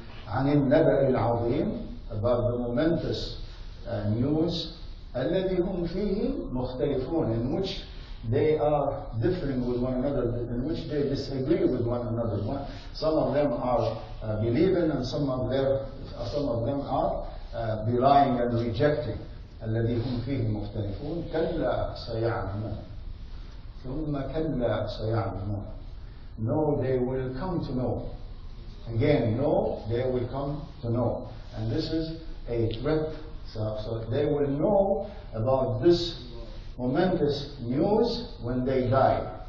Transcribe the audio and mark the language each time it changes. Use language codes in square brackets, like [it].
[ar] عن النبأ العظيم, [en] about the momentous news [ar] الذي هم فيه مختلفون, [en] in which they are differing with one another, in which they disagree with one another. Some of them are believing, and some of them are belying and rejecting. [ar] الذي هم فيه مختلفون كلا سيعلمون ثم كلا سيعلمون. [en] No, they will come to know. Again, no, they will come to know. And this is a threat. So they will know about this momentous news when they die.